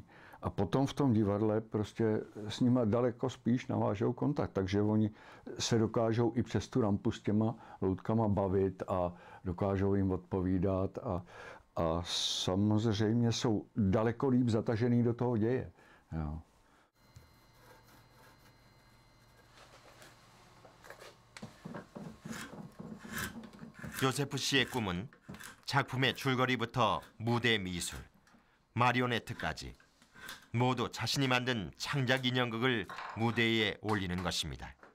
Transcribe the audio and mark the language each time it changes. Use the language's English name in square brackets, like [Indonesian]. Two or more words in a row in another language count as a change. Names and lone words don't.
[Czech] A potom v tom divadle prostě s nimi daleko spíš navážou kontakt, takže oni se dokážou i přes tu rampu s těma loutkama bavit a dokážou jim odpovídat a samozřejmě jsou daleko líp zatažený do toho děje. Jo. [Korean] 요세프 씨의 꿈은 작품의 줄거리부터 무대 미술, 마리오네트까지 모두 자신이 만든 창작 인형극을 무대에 올리는 것입니다.